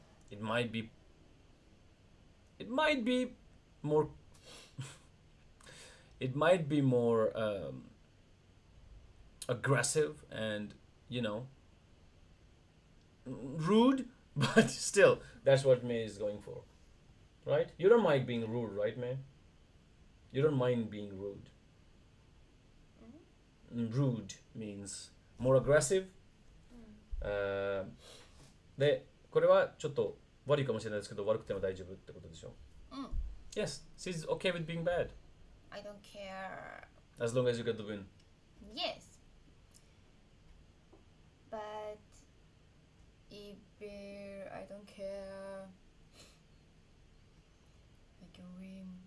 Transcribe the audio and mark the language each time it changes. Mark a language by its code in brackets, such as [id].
[en] It might be more it might be more aggressive and rude, but still that's what Mei is going for, right? You don't mind being rude, right, Mei? You don't mind being rude. Rude means more aggressive. [ja] でこれはちょっと悪いかもしれないですけど悪くても大丈夫ってことでしょ。 [en] Yes, she's okay with being bad I don't care. as long as you get the win. Yes. But if I don't care, I can win.